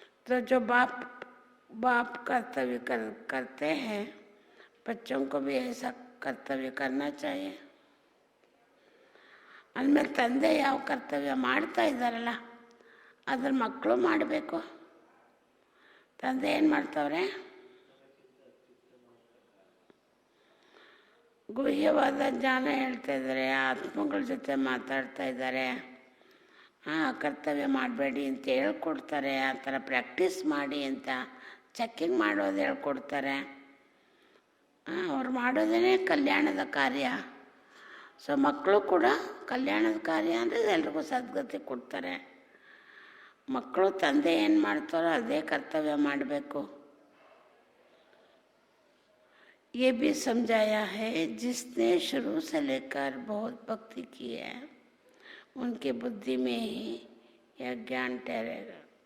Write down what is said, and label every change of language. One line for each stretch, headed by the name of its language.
Hindi: तो जो बाप कर्तव्य करते हैं, बच्चों को भी ऐसा कर्तव्य करना चाहिए.
Kannada: ಅಂದಮೇಲೆ ತಂದೆ ಯಾವ ಕರ್ತವ್ಯ ಮಾಡ್ತಾ ಇದ್ದಾರಲ್ಲ ಅದ್ರ ಮಕ್ಕಳು ಮಾಡಬೇಕು. ತಂದೆ ಏನು ಮಾಡ್ತಾವ್ರೆ? ಗುಹ್ಯವಾದ ಜ್ಞಾನ ಹೇಳ್ತಾ ಇದ್ದಾರೆ, ಆತ್ಮಗಳ ಜೊತೆ ಮಾತಾಡ್ತಾ ಇದ್ದಾರೆ, ಕರ್ತವ್ಯ ಮಾಡಬೇಡಿ ಅಂತ ಹೇಳ್ಕೊಡ್ತಾರೆ, ಆ ಥರ ಪ್ರಾಕ್ಟೀಸ್ ಮಾಡಿ ಅಂತ ಚೆಕ್ಕಿಂಗ್ ಮಾಡೋದು ಹೇಳ್ಕೊಡ್ತಾರೆ. ಅವ್ರು ಮಾಡೋದೇ ಕಲ್ಯಾಣದ ಕಾರ್ಯ. ಸೊ ಮಕ್ಕಳು ಕೂಡ ಕಲ್ಯಾಣದ ಕಾರ್ಯ ಅಂದರೆ ಎಲ್ರಿಗೂ ಸದ್ಗತಿ ಕೊಡ್ತಾರೆ. ಮಕ್ಕಳು ತಂದೆ ಏನು ಮಾಡ್ತಾರೋ ಅದೇ ಕರ್ತವ್ಯ ಮಾಡಬೇಕು.
Hindi: ये भी समझाया है, जिसने शुरू से लेकर बहुत भक्ति की है उनकी बुद्धि में ही यह ज्ञान ठहरेगा.